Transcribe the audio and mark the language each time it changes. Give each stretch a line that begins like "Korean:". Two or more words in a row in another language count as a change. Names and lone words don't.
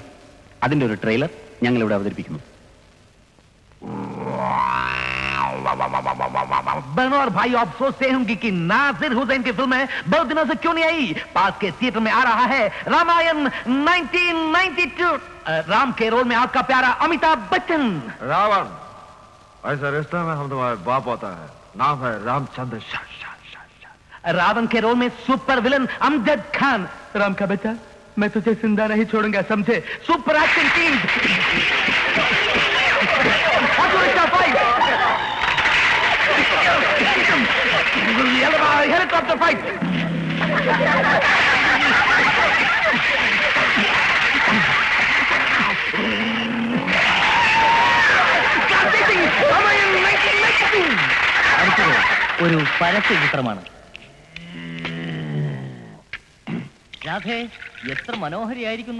Malayalam: അതിന്റെ ഒരു ട്രെയിലർ ഞങ്ങൾ ഇവിടെ അവതരിപ്പിക്കുന്നു.
Hindi: बहनों और भाई, आप सोचते होंगे कि नासिर हुसैन की फिल्म बहुत दिनों से क्यों नहीं आई? पास के थिएटर में आ रहा है रामायण 1992। राम के रोल में आपका प्यारा अमिताभ बच्चन। रावण, ऐसे रिश्ते में हम तुम्हारे बाप होता है, नाम है रामचंद्र शाह। रावण के रोल में
English: super villain
Hindi: अमजद खान। राम का बेटा, मैं तुझे जिंदा नहीं छोड़ूंगा, समझे?
English: Super acting team. Helicopter fight.
Malayalam: ഒരു പരസ്യ ചിത്രമാണ്. രാധേ, എത്ര മനോഹരിയായിരിക്കുന്നു.